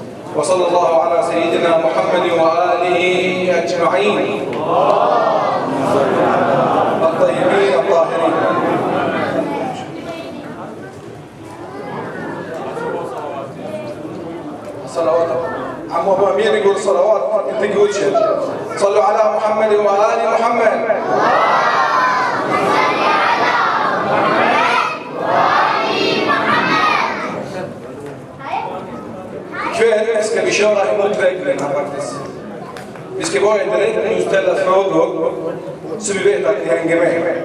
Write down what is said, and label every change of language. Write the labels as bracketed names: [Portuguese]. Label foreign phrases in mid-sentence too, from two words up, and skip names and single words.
[Arabic] وصلى الله على سيدنا محمد وآله أجمعين الطيبين الطاهرين. صلوات عمو أبو أمير يقول صلوات، أنت تقول شيء. صلوا على محمد وآل محمد. [Swedish] Kväll ska vi köra emot väggen här faktiskt. Vi ska börja direkt med att ställa frågor så vi vet att ni hänger med.